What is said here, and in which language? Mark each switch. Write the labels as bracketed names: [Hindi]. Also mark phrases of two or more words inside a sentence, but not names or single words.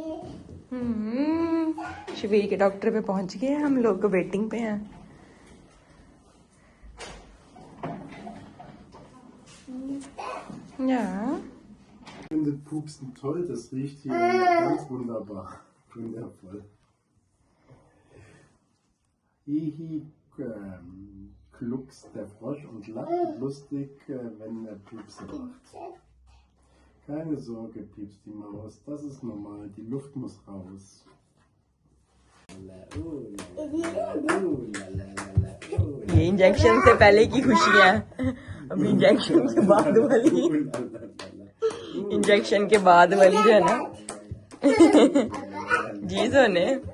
[Hindi] शबीर के डॉक्टर पे पहुंच गए। हम लोग वेटिंग पे हैं। Ja. [German] Ich finde Pupsen toll, das riecht hier ganz wunderbar. Wundervoll. Hihi, kluckst der Frosch und lacht lustig, wenn er Pupse macht. Keine Sorge, piepst die Maus, das ist normal, die Luft muss raus. [Hindi] ये इंजेक्शन से पहले की खुशियाँ, अब इंजेक्शन के बाद वाली। इंजेक्शन के बाद वाली जो है ना जी सोने।